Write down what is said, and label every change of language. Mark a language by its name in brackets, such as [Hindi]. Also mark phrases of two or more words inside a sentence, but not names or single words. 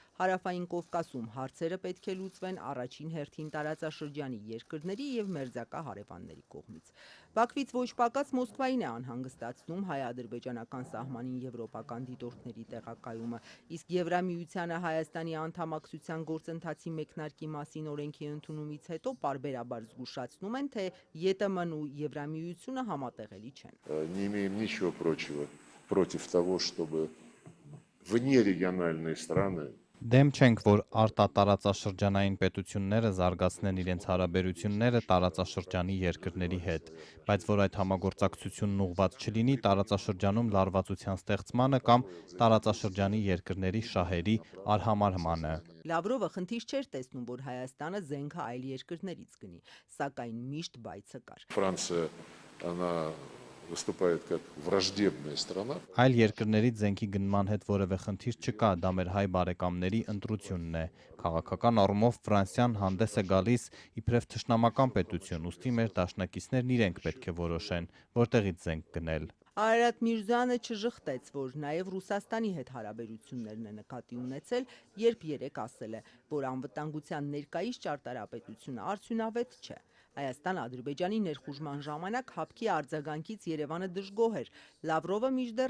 [Armenian] Հարավային Կովկասում հարցերը պետք է լուծվեն առաջին հերթին տարածաշրջանի երկրների եւ մերձակա հարևանների կողմից։ Բաքվից ոչ պակաս Մոսկվային է անհանգստացնում հայ-ադրբեջանական սահմանին եվրոպական դիտորդների տեղակայումը, իսկ Եվրամիությանը Հայաստանի անդամակցության գործընթացի մեկնարկի մասին օրենքի ընդունումից հետո պարբերաբար զգուշացնում են, թե ԵՏՄ-ն ու Եվրամիությունը համատեղելի չեն։ [Russian] Не имеем ничего против того, чтобы внерегиональные страны [Armenian] Դեմ չենք, որ արտատարածաշրջանային պետությունները զարգացնեն իրենց հարաբերությունները տարածաշրջանի երկրների հետ, բայց որ այդ համագործակցությունն ուղղված չլինի տարածաշրջանում լարվածության ստեղծմանը կամ տարածաշրջանի երկրների շահերի արհամարհմանը։ Լավրովը խնդիր չէր տեսնում, որ Հայաստանը զենքը այլ երկրներից գնի, սակայն միշտ բայցը կար։ [Russian] Франция, она выступает как враждебная страна. [Armenian] Այլ երկրներից զենքի գնման հետ որևէ խնդիր չկա, դա մեր հայ բարեկամների ընտրությունն է։ Քաղաքական առումով Ֆրանսիան հանդես է գալիս իբրև թշնամական պետություն, ուստի մեր դաշնակիցներն իրենք պետք է որոշեն, որտեղից զենք գնել։ Արարատ Միրզոյանը չժխտեց, որ նաև Ռուսաստանի հետ հարաբերություններն է նկատի ունեցել, երբ երեկ ասել է, որ անվտանգության ներկայիս ճարտարապետությունը արդյունավետ չէ։ Հայաստան-Ադրբեջանի ներխուժման ժամանակ հապկի արձագանքից Երևանը դժգոհ էր։ Լավրովը մինչդեռ